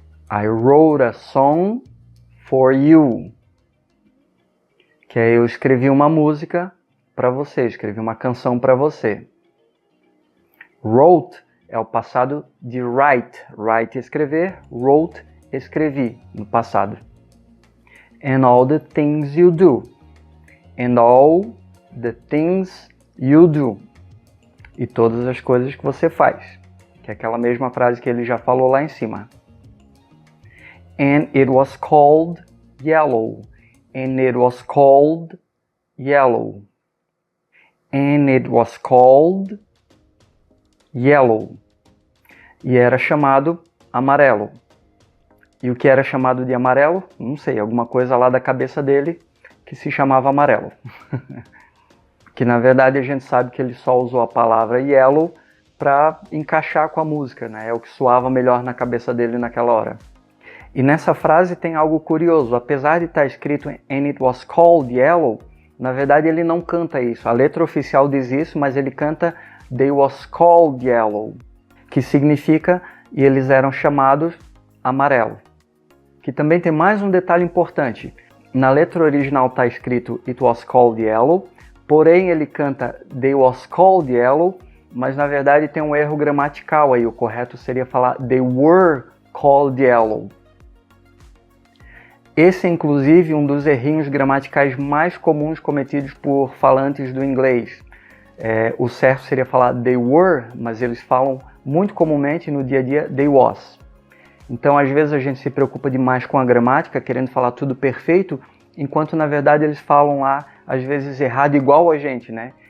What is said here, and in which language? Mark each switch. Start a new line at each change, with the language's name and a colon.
English: I wrote a song for you.
Portuguese: Que aí eu escrevi uma música para você, escrevi uma canção para você. Wrote é o passado de write. Write é escrever, wrote escrevi no passado.
English: And all the things you do. And all the things you do.
Portuguese: E todas as coisas que você faz. Que é aquela mesma frase que ele já falou lá em cima.
English: And it was called yellow. And it was called yellow. And it was called yellow.
Portuguese: E era chamado amarelo. E o que era chamado de amarelo? Não sei, alguma coisa lá da cabeça dele que se chamava amarelo. Que na verdade a gente sabe que ele só usou a palavra yellow para encaixar com a música, né? É o que soava melhor na cabeça dele naquela hora. E nessa frase tem algo curioso. Apesar de estar escrito
English: And it was called yellow,
Portuguese: na verdade ele não canta isso. A letra oficial diz isso, mas ele canta
English: They was called yellow,
Portuguese: que significa e eles eram chamados amarelo. Que também tem mais um detalhe importante. Na letra original está escrito
English: It was called yellow,
Portuguese: porém ele canta
English: They was called yellow,
Portuguese: mas na verdade tem um erro gramatical aí. O correto seria falar
English: They were called yellow.
Portuguese: Esse é inclusive um dos errinhos gramaticais mais comuns cometidos por falantes do inglês. O certo seria falar
English: They were,
Portuguese: mas eles falam muito comumente no dia a dia
English: They was.
Portuguese: Então, às vezes, a gente se preocupa demais com a gramática, querendo falar tudo perfeito, enquanto, na verdade, eles falam lá, às vezes, errado igual a gente, né?